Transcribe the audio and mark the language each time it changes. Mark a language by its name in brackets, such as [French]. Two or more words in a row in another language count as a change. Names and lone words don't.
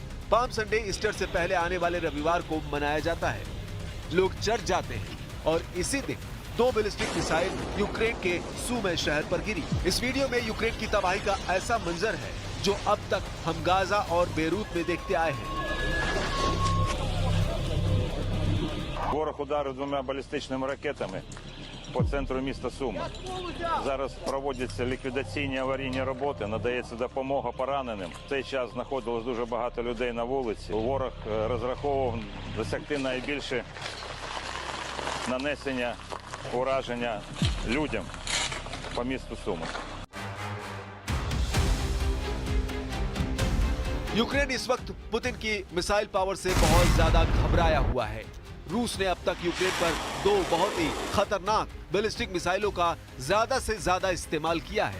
[Hindi] पाम संडे ईस्टर से पहले आने वाले रविवार को मनाया जाता है। लोग चर्च जाते हैं और इसी दिन 2 बैलिस्टिक मिसाइल यूक्रेन के सुमी शहर पर गिरी। इस वीडियो में यूक्रेन की तबाही का ऐसा मंजर है जो अब तक हम गाजा और बेरूत में देखते आए हैं। [Ukrainian] Ворог ударив 2 балістичними ракетами по центру міста Суми. Зараз проводяться ліквідаційні аварійні роботи, надається допомога пораненим. В цей час знаходилось дуже багато людей на вулиці. Ворог розраховував досягти найбільше нанесення ураження людям по місту Суми. [Hindi] यूक्रेन इस वक्त पुतिन की मिसाइल पावर से बहुत ज्यादा घबराया हुआ है। रूस ने अब तक यूक्रेन पर 2 बहुत ही खतरनाक बैलिस्टिक मिसाइलों का ज्यादा से ज्यादा इस्तेमाल किया है।